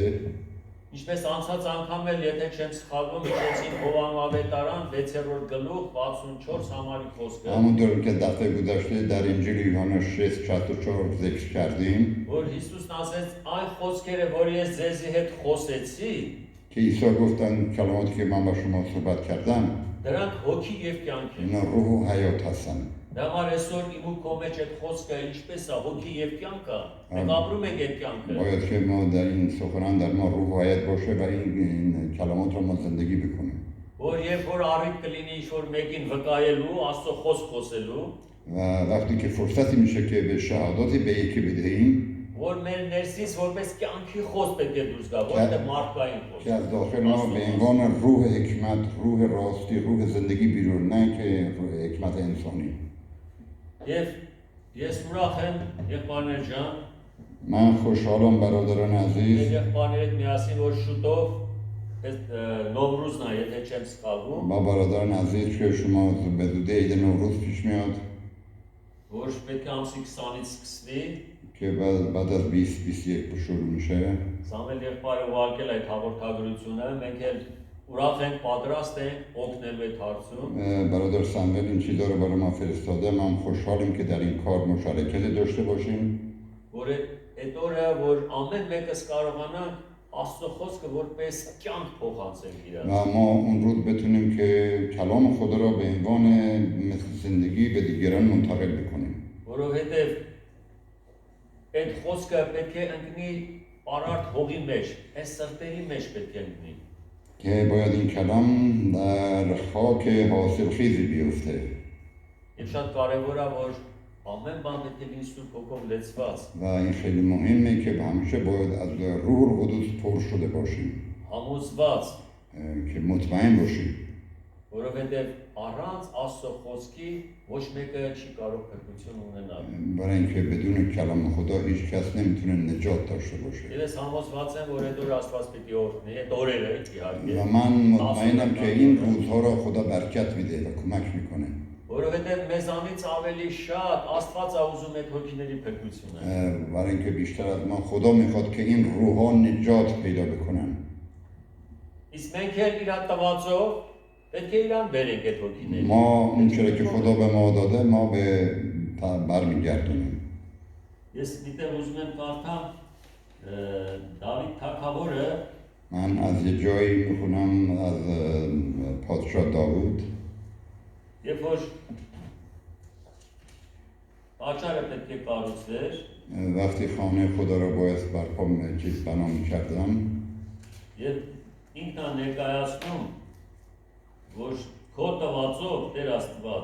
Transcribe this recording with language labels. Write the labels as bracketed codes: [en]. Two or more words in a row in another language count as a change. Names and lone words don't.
[hy] ինչպես անցած անգամ էլ, եթե չեմ սխալվում, իջեցին Հովան ավետարան 6-րդ գլուխ 64 համարի խոսքը, [fa] همونطور که دفعه گذشته در انجیل یوحنا 6:64 ذکر کردیم [hy] որ Հիսուսն ասեց, այն խոսքերը, որ ես ձեզի հետ խոսեցի, [fa] که که عیسی گفتن کلماتی که من با شما صحبت کردم [hy] Դրանք հոգի եւ կյանք են։ [fa] اینا روح و حیات هستن. [hy] Դա համար այսօր իմ ու քո մեջ այդ խոսքը ինչպես է հոգի եւ կյանք է։ Մենք ապրում ենք այդ կյանքը։ [fa] باید که ما در این سخنان در ما روح و حیات باشه و این کلمات رو ما زندگی بکنیم. [hy] Որ երբ որ առիթ կլինի ինչ-որ մեկին վկայելու, Աստծո խոսք խոսելու, [fa] و وقتی که فرصتی میشه که به شهاداتی به یکی بدهیم [hy] որ մեր ներսից որպես կյանքի խոսք պետք է դուրս գա, ոչ թե մարդկային խոսք։ [fa] که از داخل ما به عنوان روح حکمت، روح راستی، روح زندگی بیرون، نه که روح حکمت انسانی. [hy] Եվ ես ուրախ եմ, եղբայրներ ջան, [fa] من خوشحالم برادران [hy] մեր [fa] عزیز [hy] եղբայրներիդ միասին որ շուտով այդ Նովրուզն է, եթե չեմ սխալվում, [fa] با برادران عزیز که شما به زودی عید نوروز پیش میاد [hy] որ պետք է ամսի 20-ից սկսվի, [fa] که بعد از 20-21 شروع میشه. [hy] Սամվել եղբայրը ուղարկել այդ հաղորդագրությունը, մենք էլ ուրախ ենք, պատրաստ ենք օգնելու այդ հարցում։ [fa] برادر سنول این چیزا رو برای ما فرستاده. ما خوشحالیم که در این کار مشارکت داشته باشیم. [hy] Որ այդ օրը որ ամեն մեկս կարողանա Աստծո խոսքը որպես կյանք փոխանցել իրար։ [fa] و ما اون روز بتونیم که کلام خدا را به عنوان مثل زندگی به دیگران منتقل بکنیم. [hy] Որովհետև այդ խոսքը պետք է ընկնի առարտ հողի մեջ, այս սրտերի մեջ պետք է ընկնի։ [fa] که باید این کلام در خاک حاصلخیزی بیفته. [hy] Եվ շատ կարևոր է որ ամեն բան պետք է լինի Սուրբ Հոգով լեցված, [fa] و این خیلی مهمه که همیشه باید از روح القدس پر شده باشیم [hy] համոզված, [fa] که مطمئن باشیم [hy] որովհետև առանց Աստծո խոսքի ոչ մեկը չի կարող փրկություն ունենալ։ [fa] برای اینکه بدون کلام خدا هیچ کس نمیتونه نجات داشته باشه. [hy] Եվ ես համոզված եմ, որ այդ օրը Աստված պիտի օրհնի, այդ օրերը իհարկե։ [fa] و من مطمئنم که این روزها را خدا برکت میده و کمک میکنه. [hy] Որովհետև մեզանից ավելի շատ Աստված է ուզում այդ հոգիների փրկությունը։ [fa] برای اینکه بیشتر از ما خدا میخواد که این روحها نجات پیدا بکنن. [hy] Իսկ մենք էլ իր տվածով պետք է իրան բերենք այդ հոգիները։ [fa] ما اون چرا که خدا به ما داده ما به برمیگردونیم. [hy] Ես դիտեմ ուզում եմ կարդամ Դավիթ թագավորը [fa] من از یه جایی میخونم از پادشاه داوود [hy] երբ որ աճարը պետք է կառուցվեր, [fa] وقتی خانه خدا را باید برپا بنا میکردم [hy] եւ ինքն է ներկայացնում, որ քո տվածով Տեր Աստված